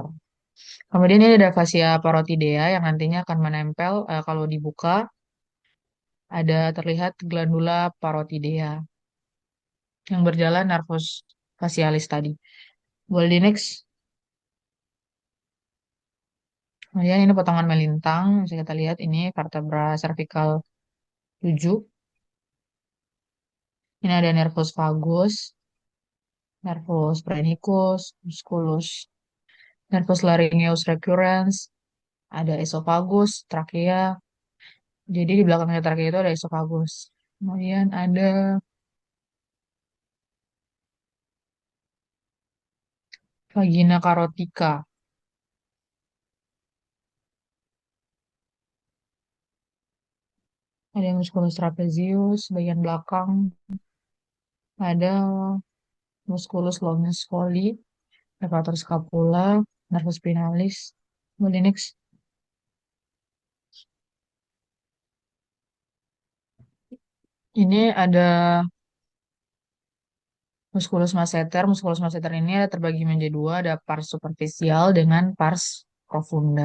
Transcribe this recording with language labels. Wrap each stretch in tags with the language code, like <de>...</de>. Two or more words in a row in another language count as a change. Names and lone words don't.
<id>Kemudian ini ada fascia parotidea yang nantinya akan menempel kalau dibuka ada terlihat glandula parotidea yang berjalan nervus facialis tadi. Boleh di next. Kemudian ini potongan melintang, bisa kita lihat ini vertebra cervical 7. Ini ada nervus vagus, nervus phrenicus, musculus, nervus laryngeus recurrens, ada esophagus, trakea. Jadi di belakangnya trakea itu ada esophagus. Kemudian ada vagina carotica. Ada musculus trapezius, bagian belakang. Ada musculus longus colli, levator scapula, nervus spinalis. Kemudian next. Ini ada musculus masseter. Musculus masseter ini ada terbagi menjadi dua, ada pars superficial dengan pars profunda.</id>